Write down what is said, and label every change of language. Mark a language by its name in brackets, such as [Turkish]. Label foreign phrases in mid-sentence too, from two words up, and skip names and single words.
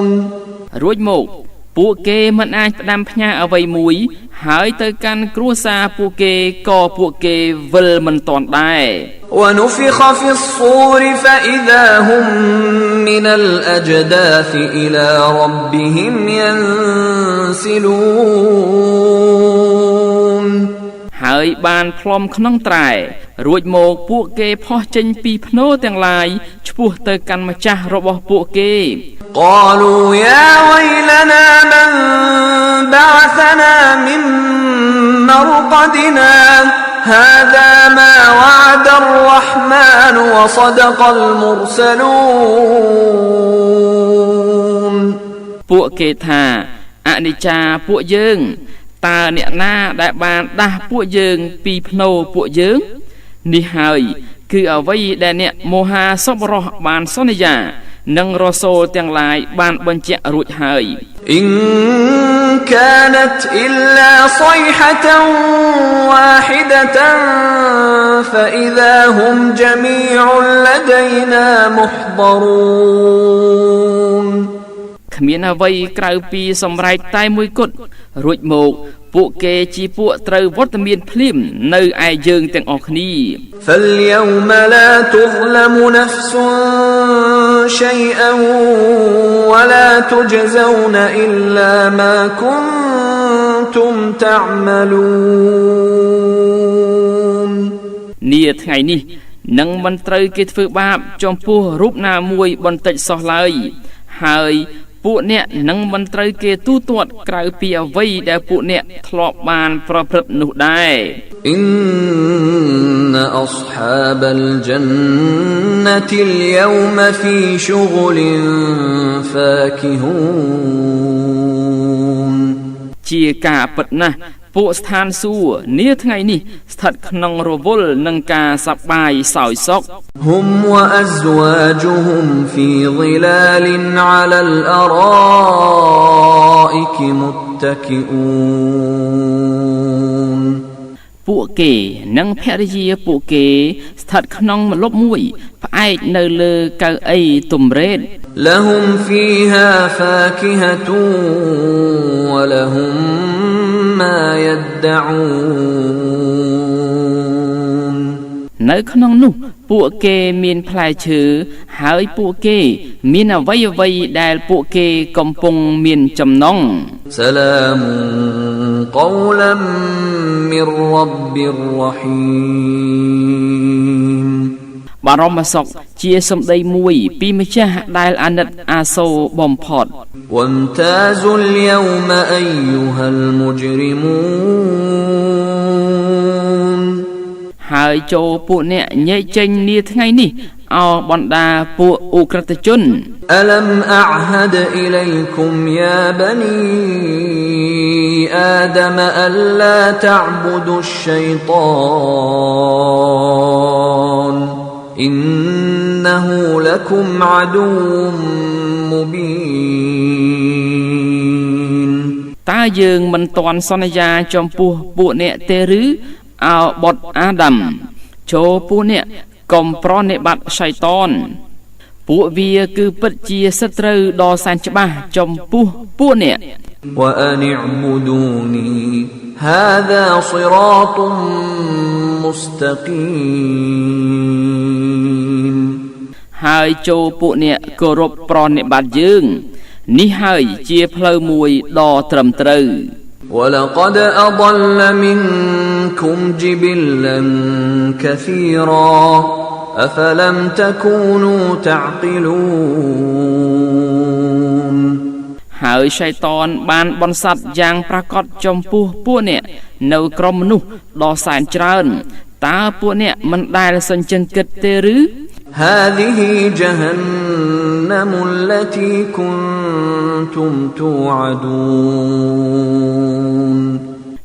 [Khmer] រួចមកពួកគេមិនអាចផ្ដាំផ្ញើអ្វីមួយហើយទៅកាន់គ្រួសារពួកគេក៏ពួកគេវិលមិនទាន់ដែរ [Arabic] ونفخ في الصور فإذا هم من الأجداث إلى ربهم ينسلون [Khmer] ហើយបានផ្លុំក្នុងត្រែរួចមកពួកគេផុសចេញពីភ្នោទាំងឡាយឆ្ពោះទៅកាន់ម្ចាស់របស់ពួកគេ [Arabic] قالوا يا ويلنا من بعثنا من مرقدنا هذا ما وعد الرحمن وصدق المرسلون [Khmer] ពួកគេថាអនិច្ចាពួកយើងតើអ្នកណាដែលបានដាស់ពួកយើងពីភ្នោពួកយើងនេះហើយគឺអ្វីដែលអ្នកមហាសប្បុរសបានសន្យានិងរសូលទាំងឡាយបានបញ្ជាក់រួចហើយ [Arabic] إن كانت إلا صيحة واحدة فإذا هم جميع لدينا محضرون គ្មាន [Khmer] អ្វីក្រៅពីសម្រែកតែមួយគត់រួចមកពួកគេជាពួកត្រូវវត្តមានភ្លាមនៅឯយើងទាំងអស់គ្នា [Arabic] فاليوم لا تظلم نفس شيئا ولا تجزون إلا ما كنتم تعملون [Khmer] នាថ្ងៃនេះនឹងមិនត្រូវគេធ្វើបាបចំពោះរូបណាមួយបន្តិចសោះឡើយហើយពួកអ្នកនឹងមិនត្រូវគេទូទាត់ក្រៅពីអ្វីដែលពួកអ្នកធ្លាប់បានប្រព្រឹត្តនោះដែរ [Arabic] إن أصحاب الجنة اليوم في شغل فاكهون [Khmer] ជាការពិតណាស់ពួកស្ថានសួគ៌នាថ្ងៃនេះស្ថិតក្នុងរវល់នឹងការសប្បាយសោយសុខ [Arabic] هم وأزواجهم في ظلال على الأرائك متكئون [Khmer] ពួកគេនិងភរិយាពួកគេស្ថិតក្នុងម្លប់មួយផ្អែកនៅលើកៅអីទំរេត [Arabic] لهم فيها فاكهة ولهم ما يدعون [Khmer] នៅក្នុងនោះពួកគេមានផ្លែឈើហើយពួកគេមានអ្វីៗដែលពួកគេកំពុងមានចំណង [Arabic] سلام قولا من رب رحيم [Khmer] បរមសុខជាសម្ដីមួយពីម្ចាស់ដែលអាណិតអាសូរបំផុត [Arabic] وامتازوا اليوم أيها المجرمون [Khmer] ហើយចូលពួកអ្នកញែកចេញនាថ្ងៃនេះអោបណ្ដាពួកឧក្រិដ្ឋជន [Arabic] ألم أعهد إليكم يا بني آدم ألا تعبدوا الشيطان إنه لكم عدو مبين [Khmer] តើយើងមិនទាន់សន្យាចំពោះពួកអ្នកទេឬអោបុត្រអាដាមចូលពួកអ្នកកុំប្រណិប័តសៃតានពួកវាគឺពិតជាសត្រូវដ៏សែនច្បាស់ចំពោះពួកអ្នក [Arabic] وأن اعبدوني هذا صراط مستقيم [Khmer] ហើយចូលពួកអ្នកគោរពប្រណិប័តយើងនេះហើយជាផ្លូវមួយដ៏ត្រឹមត្រូវ [Arabic] ولقد أضل منكم جبلا كثيرا أفلم تكونوا تعقلون [Khmer] ហើយសៃតានបានបន្សាត់យ៉ាងប្រកបចំពោះពួកអ្នកនៅក្រុមមនុស្សដ៏សែនច្រើនតើពួកអ្នកមិនដែលសញ្ជឹងគិតទេឬ [Arabic] هذه جهنم التي كنتم توعدون